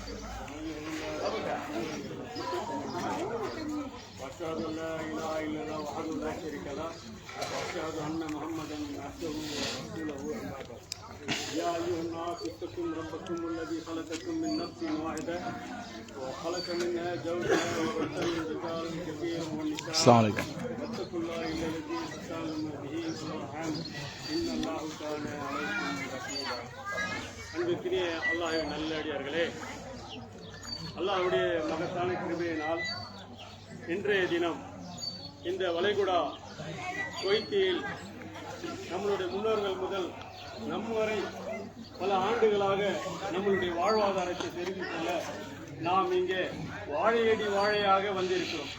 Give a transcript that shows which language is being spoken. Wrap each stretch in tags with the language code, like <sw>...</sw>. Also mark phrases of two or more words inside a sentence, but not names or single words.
<ar>واشهد ان لا اله الا الله وحده لا شريك له واشهد ان محمدا عبده ورسوله اما بعد يا ايها الناس اتقوا ربكم الذي خلقكم من نفس واحده وخلق منها زوجها وبث منهما رجالا كثيرا ونساء السلام عليكم واتقوا الله الذي تساءلون به والارحام ان الله كان عليكم رقيبا.</ar> <ta>அன்பிற்குரிய அல்லாஹ்வின் நல்லடியார்களே, அல்லாஹ்வுடைய மகத்தான கிருபையினால் இன்றைய தினம் இந்த வளைகுடா குவைத்தில் நம்மளுடைய முன்னோர்கள் முதல் நம் வரை பல ஆண்டுகளாக நம்மளுடைய வாழ்வாதாரத்தை தெரிந்து கொள்ள நாம் இங்கே வாழையடி வாழையாக வந்திருக்கிறோம்.</ta>